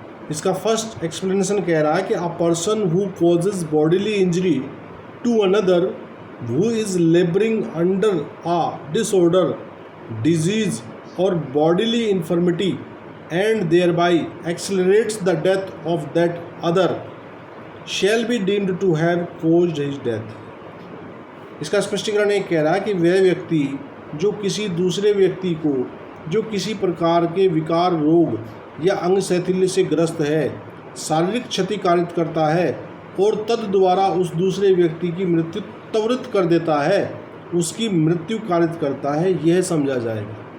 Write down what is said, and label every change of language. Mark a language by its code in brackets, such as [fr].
[hi] इसका first explanation कह रहा है कि [en] A person who causes bodily injury to another who is labouring under a disorder, disease और bodily infirmity and thereby accelerates the death of that other shall be deemed to have caused his death। [hi] इसका स्पष्टीकरण एक कह रहा है कि वह व्यक्ति जो किसी दूसरे व्यक्ति को जो किसी प्रकार के विकार, रोग या अंग शैथिल्य से ग्रस्त है शारीरिक क्षति कारित करता है और तद द्वारा उस दूसरे व्यक्ति की मृत्यु त्वरित कर देता है, उसकी मृत्यु कारित करता है, यह समझा जाएगा।